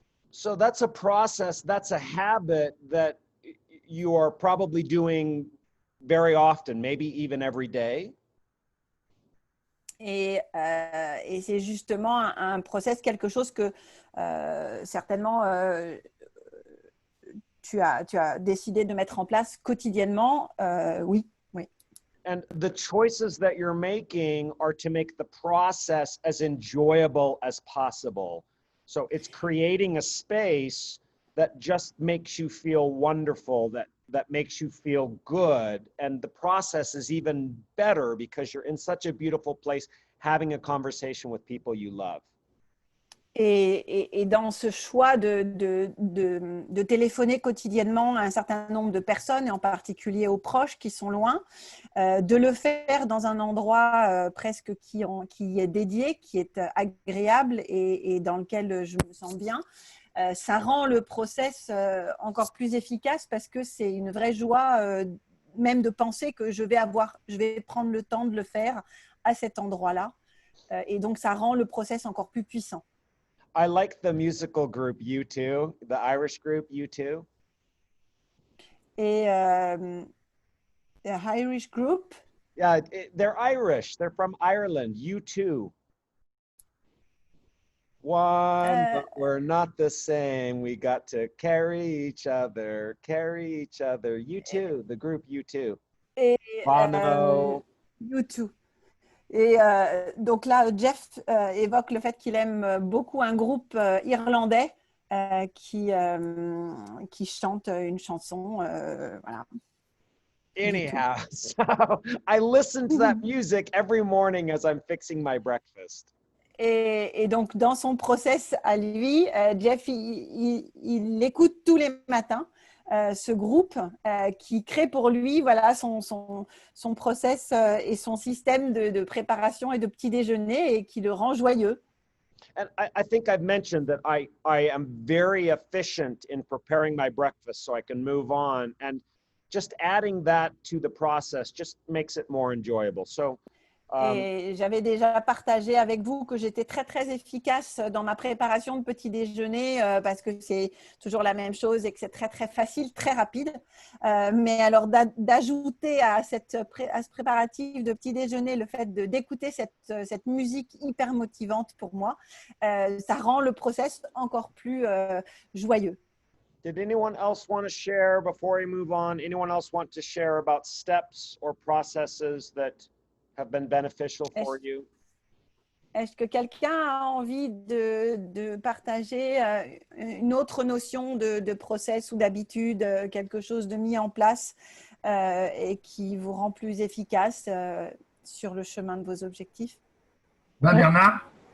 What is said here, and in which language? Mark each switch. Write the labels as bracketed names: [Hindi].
[English] so that's a process, that's a habit that you are probably doing very often, maybe even every day. [French] Et c'est justement un process, quelque chose que certainement tu as décidé de mettre en place quotidiennement. Oui. [English] And the choices that you're making are to make the process as enjoyable as possible. So it's creating a space that just makes you feel wonderful, that makes you feel good. And the process is even better because you're in such a beautiful place, having a conversation with people you love. [French] Et dans ce choix de téléphoner quotidiennement à un certain nombre de personnes, et en particulier aux proches qui sont loin, de le faire dans un endroit presque qui est dédié, qui est agréable et dans lequel je me sens bien, ça rend le process encore plus efficace parce que c'est une vraie joie même de penser que je vais prendre le temps de le faire à cet endroit-là. Et donc, ça rend le process encore plus puissant. [English] I like the musical group U2, the Irish group U2. Et the Irish group, Yeah, they're Irish. They're from Ireland. U2. One, but we're not the same. We got to carry each other, carry each other. U2, the group U2. [French] et [English] Bono. U2. [French] Et donc là, Jeff évoque le fait qu'il aime beaucoup un groupe irlandais qui chante une chanson. Voilà. [English] Anyhow, so I listen to that music every morning as I'm fixing my breakfast. [French] Et donc, dans son process à lui, Jeff, il écoute tous les matins ce groupe qui crée pour lui voilà, son process et son système de préparation et de petit déjeuner et qui le rend joyeux. [English] And I think I've mentioned that I am very efficient in preparing my breakfast so I can move on. And just adding that to the process just makes it more enjoyable. So, [French] et j'avais déjà partagé avec vous que j'étais très, très efficace dans ma préparation de petit déjeuner parce que c'est toujours la même chose et que c'est très, très facile, très rapide. Mais alors d'ajouter à ce préparatif de petit déjeuner le fait d'écouter cette musique hyper motivante pour moi, ça rend le process encore plus joyeux. [English] Did anyone else want to share before we move on? Anyone else want to share about steps or processes that have been beneficial for you? [French] Est-ce que quelqu'un a envie de partager une autre notion de process ou d'habitude, quelque chose de mis en place et qui vous rend plus efficace sur le chemin de vos objectifs? Bernard?